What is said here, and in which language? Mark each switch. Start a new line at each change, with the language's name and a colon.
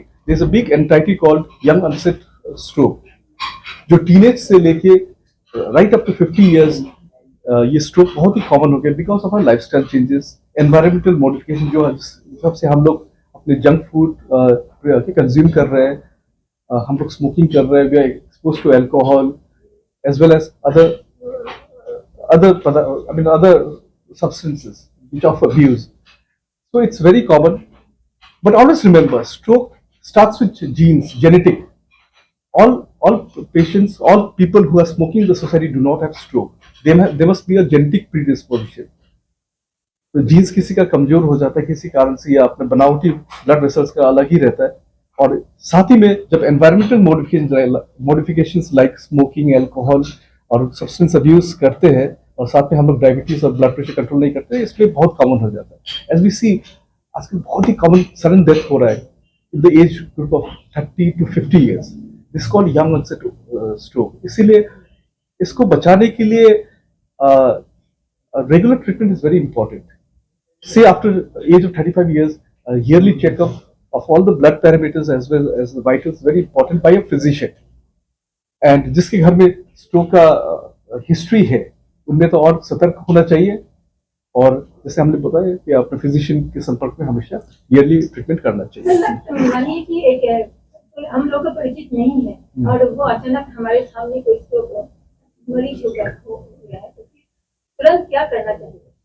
English: there is a big entity called young onset stroke,
Hindi: जो teenage से लेके
English: right up to 50 years
Hindi: ये stroke बहुत ही कॉमन हो गया
English: because of our lifestyle changes, environmental modification,
Hindi: जो हिसाब से हम लोग अपने जंक फूड कंज्यूम कर रहे हैं,
English: हम लोग स्मोकिंग कर रहे हैं, we are expose to alcohol as well as other substances which of abuse. So it's very common, but always remember, stroke starts with genes, genetic. All patients, all people who are smoking in the society do not have stroke. There must be a genetic predisposition.
Hindi: तो jeans किसी का कमजोर हो जाता है किसी कारण से, या अपने बनावटी ब्लड वेसल्स का अलग ही रहता है, और साथ ही में जब environmental modifications like smoking, alcohol और सब्सटेंस अब्यूज करते हैं, और साथ में हम लोग डायबिटीज और ब्लड प्रेशर कंट्रोल नहीं करते, इसलिए बहुत कॉमन हो जाता है।
English: as we see,
Hindi: आजकल बहुत ही कॉमन सडन डेथ हो रहा है
English: In the age group of 30 to 50 years. This called young onset stroke.
Hindi: इसीलिए इसको बचाने के लिए
English: Regular treatment is very important. Say after age of 35 years, a yearly checkup of all the blood parameters as well as the vitals, very important, by a physician.
Hindi: And जिसके घर में stroke का history है, उनमें तो और सतर्क होना चाहिए, और जैसे हमने बताया कि अपने फिजिशियन के संपर्क में हमेशा ईयरली ट्रीटमेंट करना चाहिए। मानिए कि एक हम लोग का परिचित नहीं है और वो अचानक हमारे सामने कोई स्ट्रोक मरीज हो गया है, तो तुरंत क्या करना चाहिए?